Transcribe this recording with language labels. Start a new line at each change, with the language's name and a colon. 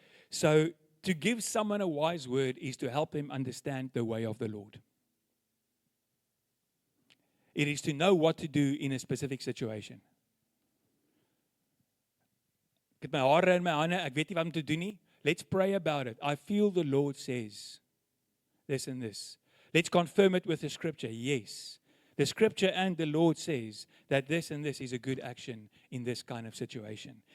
English: So, to give someone a wise word is to help them understand the way of the Lord. It is to know what to do in a specific situation.
Afrikaans: Ek het my hare in my hande, ek weet nie wat om te doen nie.
English: Let's pray about it. I feel the Lord says this and this. Let's confirm it with the scripture. Yes. The scripture and the Lord says that this and this is a good action in this kind of situation.